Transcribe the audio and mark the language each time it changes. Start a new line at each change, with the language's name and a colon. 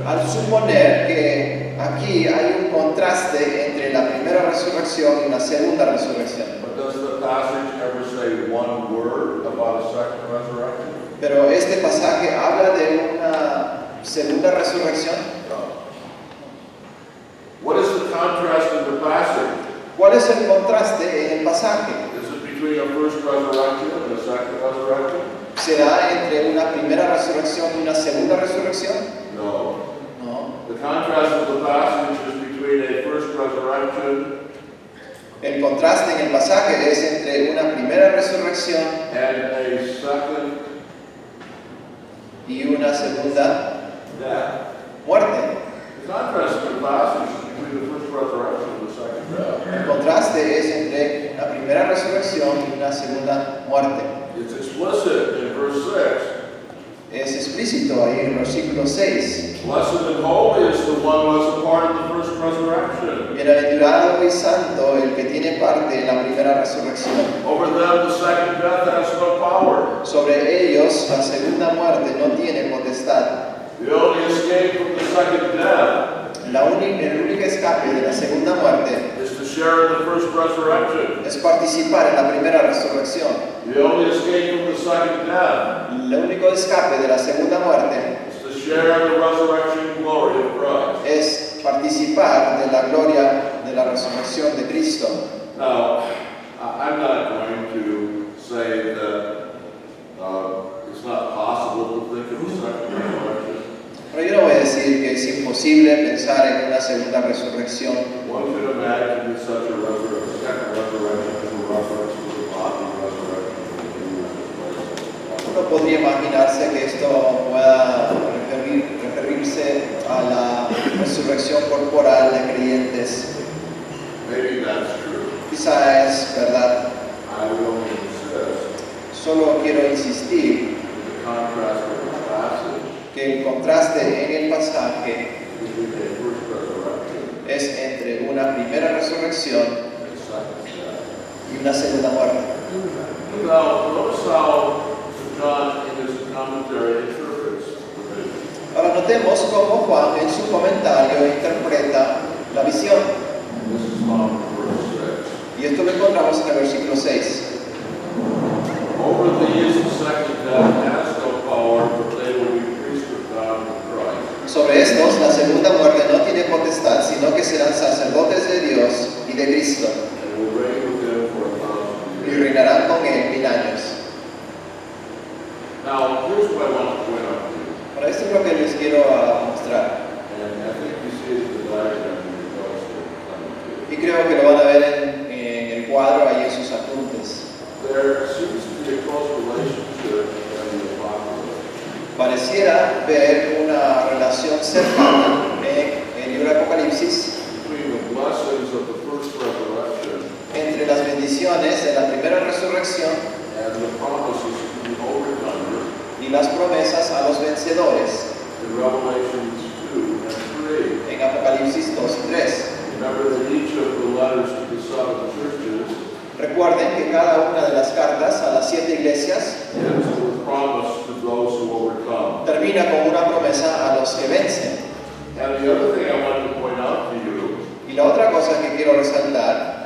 Spanish: al suponer que aquí hay un contraste entre la primera resurrección y la segunda resurrección.
English: But does the passage ever say one word about a second resurrection?
Spanish: Pero este pasaje habla de una segunda resurrección.
English: What is the contrast in the passage?
Spanish: ¿Cuál es el contraste en el pasaje?
English: Is it between a first resurrection and a second resurrection?
Spanish: ¿Será entre una primera resurrección y una segunda resurrección?
English: No.
Spanish: No.
English: The contrast of the passage is between a first resurrection
Spanish: El contraste en el pasaje es entre una primera resurrección
English: and a second
Spanish: y una segunda
English: death.
Spanish: muerte.
English: The contrast in the passage is between the first resurrection and the second death.
Spanish: El contraste es entre la primera resurrección y una segunda muerte.
English: It's explicit in verse 6.
Spanish: Es explícito ahí en el versículo 6.
English: Blessed and holy is the one who has a part in the first resurrection.
Spanish: Bienaventurado y santo el que tiene parte en la primera resurrección.
English: Over them the second death has no power.
Spanish: Sobre ellos la segunda muerte no tiene potestad.
English: The only escape from the second death
Spanish: El único escape de la segunda muerte
English: is to share in the first resurrection.
Spanish: es participar en la primera resurrección.
English: The only escape from the second death
Spanish: El único escape de la segunda muerte
English: is to share in the resurrection glory of Christ.
Spanish: es participar de la gloria de la resurrección de Cristo.
English: Now, I'm not going to say that it's not possible to think of a second resurrection.
Spanish: Pero yo no voy a decir que es imposible pensar en una segunda resurrección.
English: One could imagine that such a second resurrection is a reference to the body resurrection of the human.
Spanish: Uno podría imaginarse que esto pueda referirse a la resurrección corporal de creyentes.
English: Maybe that's true.
Spanish: Quizá es verdad.
English: I would only insist
Spanish: Solo quiero insistir
English: the contrast of the passage
Spanish: que el contraste en el pasaje
English: between a first resurrection
Spanish: es entre una primera resurrección
English: and a second death.
Spanish: y una segunda muerte.
English: Now, notice how John in his commentary interprets the vision.
Spanish: Ahora notemos cómo Juan en su comentario interpreta la visión.
English: This is found in verse 6.
Spanish: Y esto lo encontramos en el versículo 6.
English: Over these the second death has no power, but they will be priests of God and Christ.
Spanish: Sobre estos, la segunda muerte no tiene potestad, sino que serán sacerdotes de Dios y de Cristo,
English: And will reign with him for 1,000
Spanish: y
English: years.
Spanish: reinarán con él 1000 años.
English: Now, here's what I want to point out to you.
Spanish: Ahora, esto es lo que les quiero mostrar.
English: And I think you see the diagram in your notes that are coming to you.
Spanish: Y creo que lo van a ver en el cuadro, ahí en sus apuntes.
English: There seems to be a close relationship in the apocalypse
Spanish: Pareciera ver una relación cercana en el libro de Apocalipsis
English: between the blessings of the first resurrection
Spanish: entre las bendiciones de la primera resurrección
English: and the promises to the overcomers
Spanish: y las promesas a los vencedores
English: in Revelations 2 and 3.
Spanish: en Apocalipsis 2 y 3.
English: Remember that each of the letters to the seven churches
Spanish: Recuerden que cada una de las cartas a las 7 iglesias
English: ends with promise to those who overcome.
Spanish: termina con una promesa a los que vencen.
English: And the other thing I want to point out to you
Spanish: Y la otra cosa que quiero resaltar,